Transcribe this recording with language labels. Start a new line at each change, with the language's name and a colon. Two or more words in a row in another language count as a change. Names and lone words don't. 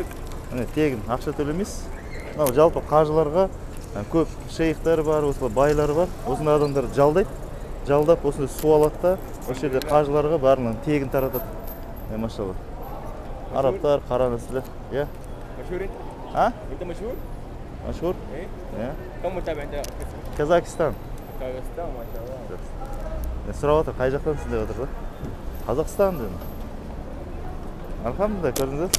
Kazakh: Міне тегін, ақша төлемейсіз. Мынау жалпы қажыларға көп шейхтер бар, осылай байлар бар. Осындай адамдар жалдайды. Жалдап осындай су алады да, осы жерде қажыларға барлығын тегін таратады. Машалла. Арабтар, қара нәсілі. Я?
Arabic: مشهور انت؟ ها؟ انت مشهور؟ مشهور؟ ايه؟ يا كم متابع عندك؟
Kazakh: Казахстан.
Arabic: كازاخستان ما شاء الله.
Kazakh: Сұрап отыр, қай жақтансың деп отыр да. Қазақстан дедім. Алхамдулилlah, көрдіңіз бе?